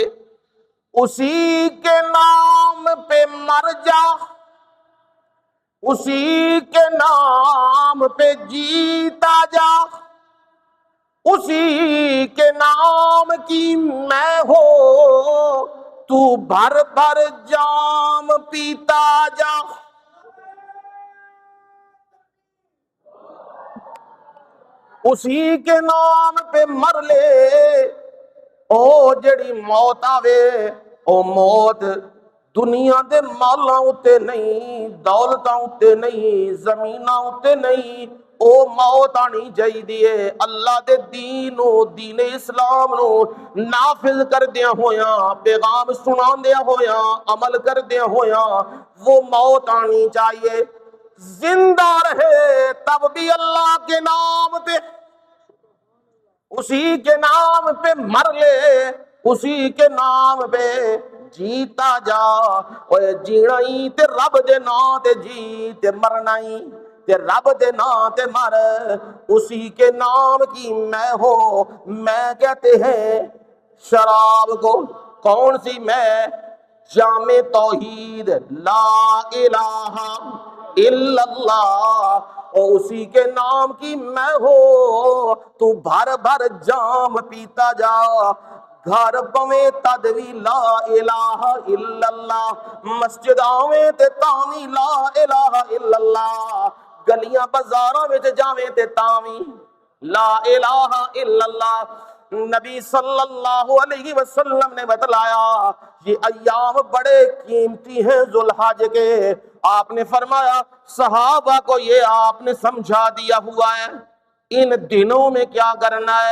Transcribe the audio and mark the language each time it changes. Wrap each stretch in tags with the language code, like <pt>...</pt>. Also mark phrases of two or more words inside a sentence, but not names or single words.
<ur>اسی کے نام پہ مر جا، اسی کے نام پہ جیتا جا، اسی کے نام کی میں ہو، تو بھر بھر جام پیتا جا۔ اسی کے نام پہ مر لے،</ur> <pa>او جڑی موت آوے، او موت دنیا دے مالاں اتے نہیں، دولتاں اتے نہیں، زمیناں اتے نہیں، او موت آنی چاہیے اللہ دے دین نو، دین اسلام نو نافذ کر دیا ہویا، پیغام سنا دیا ہویا، عمل کر دیا ہویا، وہ موت آنی چاہیے۔</pa> <ur>زندہ رہے تب بھی اللہ کے نام پہ، اسی کے نام پہ مر لے، اسی کے نام پہ جیتا جا۔</ur> <pa>اوے جینا ہی تے رب دے نام تے جی، تے مرنا ہی تے رب دے نام تے مر۔</pa> <ur>اسی کے نام کی میں ہو، میں کہتے ہیں شراب کو، کون سی میں؟</ur> <pa>جام توحید</pa> <ar>لا الہ الا اللہ،</ar> <ur>اور اسی کے نام کی میں ہو، تو بھر بھر جام پیتا جا،</ur> <pa>گھر پویں تد وی</pa> <ar>لا الہ الا اللہ،</ar> <pa>مسجد آویں تے تاویں</pa> <ar>لا الہ الا اللہ،</ar> <pa>گلیاں بازاراں وچ جاویں تے تاویں</pa> <ar>لا الہ الا اللہ۔</ar> <ur>نبی</ur> <ar>صلی اللہ علیہ وسلم</ar> <ur>نے بتلایا یہ ایام بڑے قیمتی ہیں ذوالحج کے۔ آپ نے فرمایا صحابہ کو یہ آپ نے سمجھا دیا ہوا ہے، ان دنوں میں کیا کرنا ہے؟</ur>